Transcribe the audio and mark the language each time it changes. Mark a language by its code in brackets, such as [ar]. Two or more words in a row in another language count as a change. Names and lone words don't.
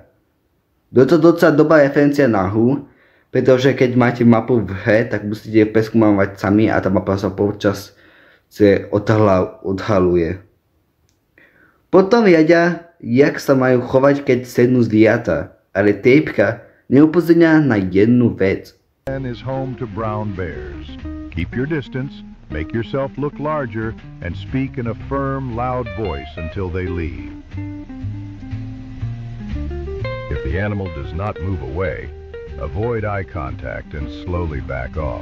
[sk] Je to docela dobrá referencia na hru, pretože keď máte mapu v hre, tak musíte preskúmavať sami a tá mapa sa počas odhaluje. Potom riadia, jak sa majú chovať, keď sednú zvieratá, ale tejpka neupozorňa na jednu vec. [en] Is home to brown bears. Keep your distance, make yourself look larger, and speak in a firm, loud voice until they leave. If the animal does not move away, avoid eye contact and slowly back off.